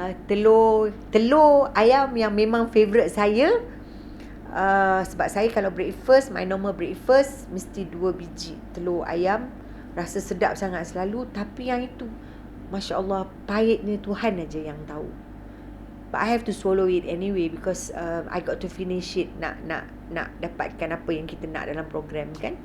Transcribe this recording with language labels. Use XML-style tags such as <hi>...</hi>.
<ms>Telur ayam yang memang favourite saya. Sebab saya kalau breakfast,</ms> <en>my normal breakfast</en> <ms>mesti 2 biji telur ayam. Rasa sedap sangat selalu. Tapi yang itu, Masya Allah, pahitnya Tuhan aja yang tahu.</ms> <en>But I have to swallow it anyway because I got to finish it.</en> <ms>Nak dapatkan apa yang kita nak dalam program kan.</ms>